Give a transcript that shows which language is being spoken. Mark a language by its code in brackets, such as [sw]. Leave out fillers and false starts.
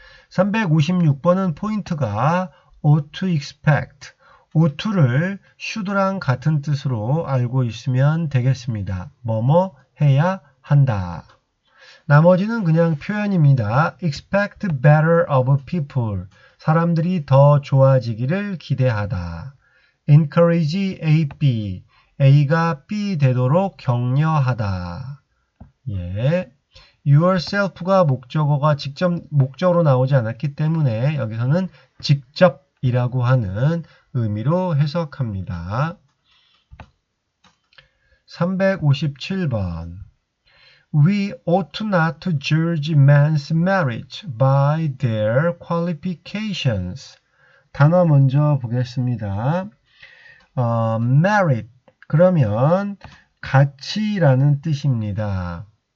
[ko] 356번은 포인트가 [en] ought to expect, ought to [ko] 를 should랑 같은 뜻으로 알고 있으면 되겠습니다. 뭐뭐 해야 한다. 나머지는 그냥 표현입니다. [en] expect better of people, [ko] 사람들이 더 좋아지기를 기대하다. encourage A, B, A가 B 되도록 격려하다. yourself가 목적어가 직접 목적으로 나오지 않았기 때문에 여기서는 직접이라고 하는 의미로 해석합니다. [en] 357번 We ought not to judge men's marriage by their qualifications. [ko] 단어 먼저 보겠습니다. merit, 그러면 가치라는 뜻입니다.